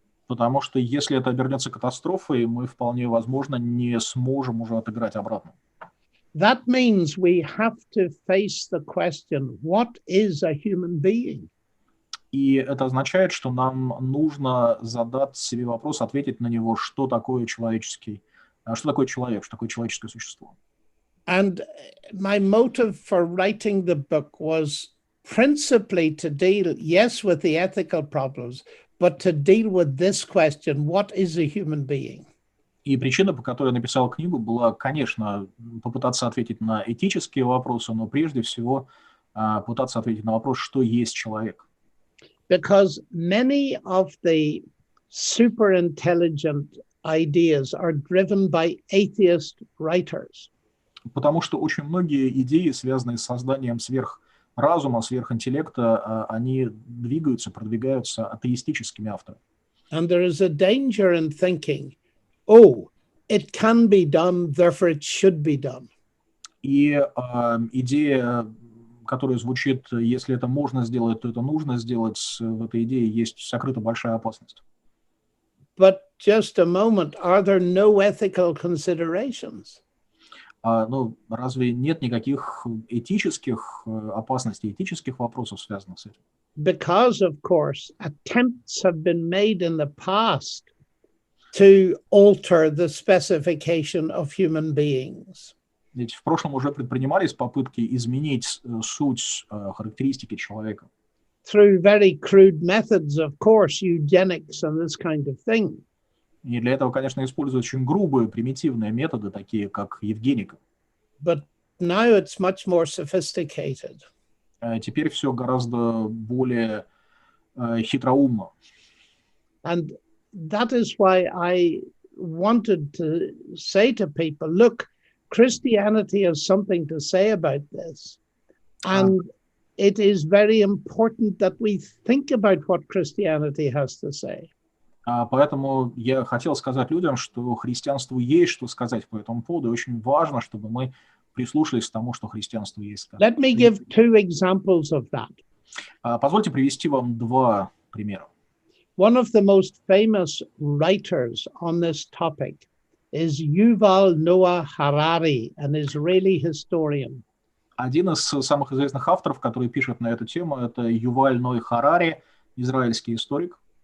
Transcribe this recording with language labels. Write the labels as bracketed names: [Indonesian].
[Russian] Потому что если это обернется катастрофой, мы вполне возможно не сможем уже отыграть обратно. [English] That means we have to face the question, what is a human being? [Russian] И это означает, что нам нужно задать себе вопрос, ответить на него, что такое человек, что такое человеческое существо. [English] And my motive for writing the book was principally to deal, yes, with the ethical problems, but to deal with this question, what is a human being? [Russian] И причина, по которой я написал книгу, была, конечно, попытаться ответить на этические вопросы, но прежде всего пытаться ответить на вопрос, что есть человек. [English] Because many of the super intelligent ideas are driven by atheist writers. [Russian] Потому что очень многие идеи, связанные с созданием сверхразума, сверхинтеллекта, они продвигаются атеистическими авторами. [English] And there is a danger in thinking, oh, it can be done, therefore it should be done. [Russian] И идея, которая звучит, если это можно сделать, то это нужно сделать, в этой идее есть сокрыта большая опасность. [English] But just a moment, are there no ethical considerations? [Russian] Ну, разве нет никаких этических опасностей, этических вопросов, связанных с этим? [English] Because, of course, attempts have been made in the past to alter the specification of human beings. [Russian] Ведь в прошлом уже предпринимались попытки изменить суть, характеристики человека. [English] Through very crude methods, of course, eugenics and this kind of thing. [Russian] И для этого, конечно, используют очень грубые, примитивные методы, такие как евгеника. [English] But now it's much more sophisticated. [Russian] Теперь все гораздо более хитроумно. [English] And that is why I wanted to say to people, look, Christianity has something to say about this. And it is very important that we think about what Christianity has to say. [Russian] Поэтому я хотел сказать людям, что христианству есть что сказать по этому поводу, и очень важно, чтобы мы прислушались к тому, что христианству есть сказать. [English] Let me give two examples of that. [Russian] Позвольте привести вам два примера. [English] One of the most famous writers on this topic is Yuval Noah Harari, an Israeli historian. [Russian] Один из самых известных авторов, который пишет на эту тему, это Юваль Ной Харари, израильский историк.